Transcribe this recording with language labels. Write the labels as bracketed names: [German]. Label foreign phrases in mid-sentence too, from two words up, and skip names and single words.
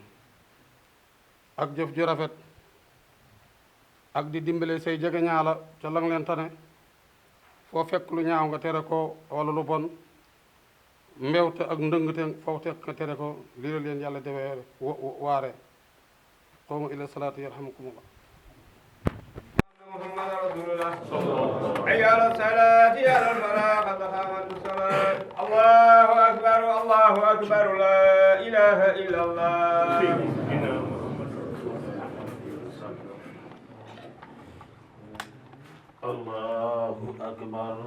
[Wolof] ak jëf ju rafet ak di dimbale say jege ñaala ca lang leen tane foo fekk lu ñaaw nga tere ko wala lu bon mbewte ak ndëngte foo fekk nga tere ko lii la leen yàlla defee waare [Arabic] قوموا إلى الصلاة يرحمكم الله محمد رسول الله حي على الصلاة على الفلاح قد قامت الصلاة الله أكبر الله أكبر لا إله إلا الله الله أكبر